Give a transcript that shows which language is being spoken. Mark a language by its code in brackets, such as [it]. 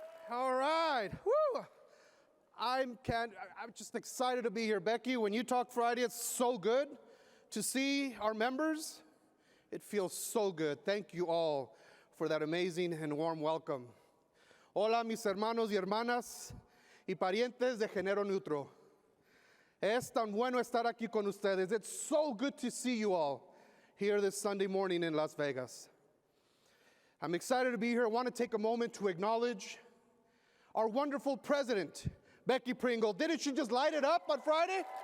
[en] All right. Woo. I'm just excited to be here. Becky, when you talk Friday, it's so good to see our members. It feels so good. Thank you all for that amazing and warm welcome. [es] Hola, mis hermanos y hermanas y parientes de género neutro. Es tan bueno estar aquí con ustedes. [en] It's so good to see you all here this Sunday morning in Las Vegas. I'm excited to be here. I want to take a moment to acknowledge our wonderful president, Becky Pringle. Didn't she just light it up on Friday?